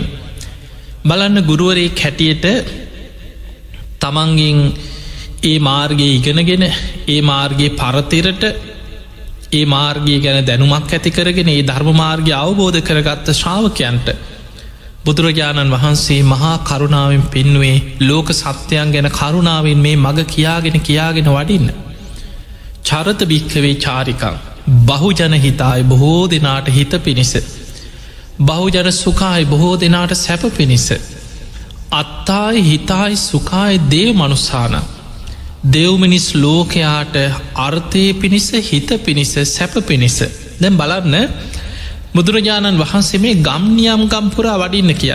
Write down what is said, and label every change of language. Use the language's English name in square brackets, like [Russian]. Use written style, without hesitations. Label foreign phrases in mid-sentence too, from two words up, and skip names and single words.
[Sinhala] බලන්න, ගුරුවරේ හැටියට තමන්ගෙන් ඒ මාර්ගය ඉගෙනගෙන, ඒ මාර්ගයේ පරතරට, ඒ මාර්ගය ගැන දැනුමක් ඇති කරගෙන ඒ ධර්ම මාර්ගය අවබෝධ කරගත්ත ශ්‍රාවකයන්ට බුදුරජාණන් වහන්සේ මහා කරුණාවෙන් පෙන්නුවේ ලෝක සත්‍යයන් ගැන කරුණාවෙන් මේ මග කියාගෙන වඩින්න. [Pali] චරත භික්ඛවේ චාරිකං බහුජන හිතායි [Sinhala] බොහෝ දෙනාට හිත පිණිස, [Pali] බහුජන සුඛායි [Sinhala] බොහෝ දෙනාට සැප පිණිස, [Pali] අත්තායි හිතායි සුඛායි දේව මනුස්සාන [Sinhala] දෙව්මිනිස් ලෝකයාට අර්ථය පිණිස, හිත පිණිස, සැප පිණිස. දැන් බලන්න, බුදුරජාණන් වහන්සේ මේ ගම්නියම් ගම්පුරා වඩින්න කියන්න.